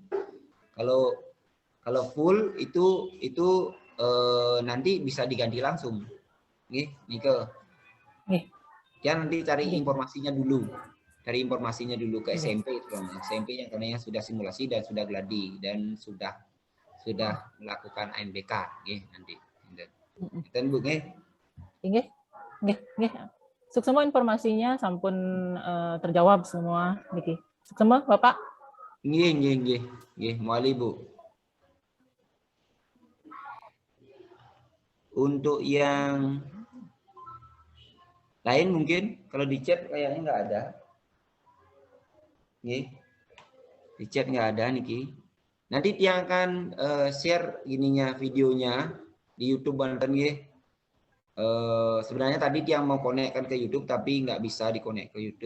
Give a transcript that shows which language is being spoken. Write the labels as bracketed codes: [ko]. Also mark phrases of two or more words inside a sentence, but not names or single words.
[id] Kalau full itu nanti bisa diganti langsung. Nike. Ya nanti cari informasinya dulu. Cari informasinya dulu ke SMP SMP yang karena sudah simulasi dan sudah gladi dan sudah melakukan ANBK nanti. Dan Bu nggih. Semua informasinya sampun terjawab semua niki. Semua Bapak? Nggih. Muali Bu. Untuk yang lain mungkin kalau di chat kayaknya nggak ada. Di chat nggak ada niki. Nanti Tiang akan share ininya videonya di YouTube Banten sebenarnya tadi Tiang mau konekkan ke YouTube tapi nggak bisa dikonek ke YouTube.